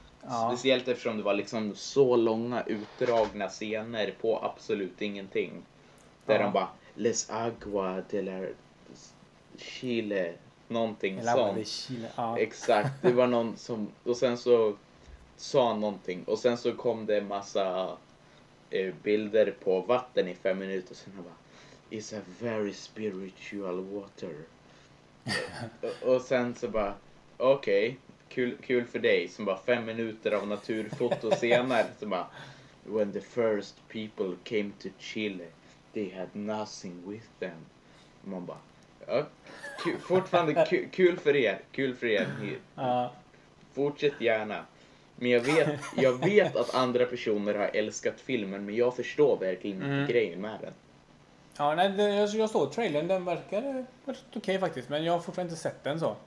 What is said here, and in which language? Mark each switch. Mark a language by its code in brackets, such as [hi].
[sv] Ja. Speciellt eftersom det var liksom så långa utdragna scener på absolut ingenting. Där de bara, les agua de la Chile, någonting la sånt. De Chile. Ja. Exakt, det var någon som, och sen så sa någonting. Och sen så kom det en massa bilder på vatten i 5 minuter. Och sen jag bara, [en] it's a very spiritual water. [sv] Och sen så bara, okej, okay, kul för dig. Som bara 5 minuter av naturfoto senare. Som bara, [en] when the first people came to Chile, they had nothing with them. [sv] Och man bara, ja, fortfarande kul för er. Kul för er. Fortsätt gärna. Men jag vet att andra personer har älskat filmen, men jag förstår verkligen inte grejen med den. Ja, nej, jag såg trailern, den verkar okej faktiskt, men jag har fortfarande inte sett den så.